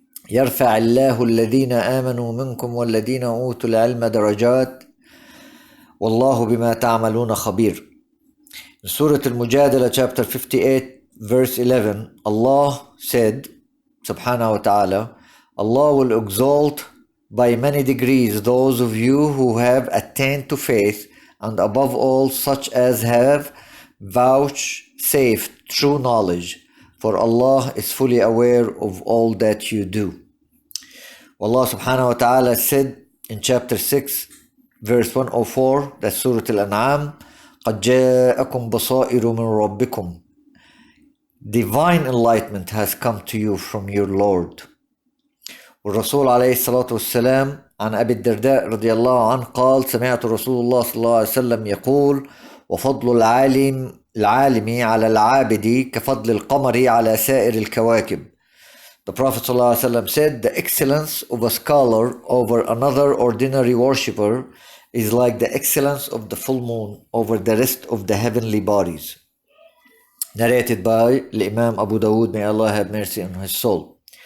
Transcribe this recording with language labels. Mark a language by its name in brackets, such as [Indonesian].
[Arabic] يرفع الله الذين آمنوا منكم والذين أوتوا العلم درجات والله بما تعملون خبير. [English] Surah Al-Mujadala, chapter 58, verse 11, Allah said, subhanahu wa ta'ala, Allah will exalt by many degrees those of you who have attained to faith, and above all such as have vouchsafed true knowledge, for Allah is fully aware of all that you do. Allah subhanahu wa ta'ala said in chapter 6, verse 104, that's Surah Al-An'am, [Arabic] قَدْ جَاءَكُمْ بَصَائِرُ مِنْ رَبِّكُمْ. [English] Divine enlightenment has come to you from your Lord. [Arabic] والرسول عليه الصلاة والسلام عن أبي الدرداء رضي الله عنه قال: سمعت رسول الله صلى الله عليه وسلم يقول: وفضل العالم على العابد كفضل القمر على سائر الكواكب. [English] The Prophet [Arabic] صلى الله عليه وسلم [English] said, the excellence of a scholar over another ordinary worshipper is like the excellence of the full moon over the rest of the heavenly bodies. Narrated by Imam Abu Dawood, may Allah have mercy on his soul.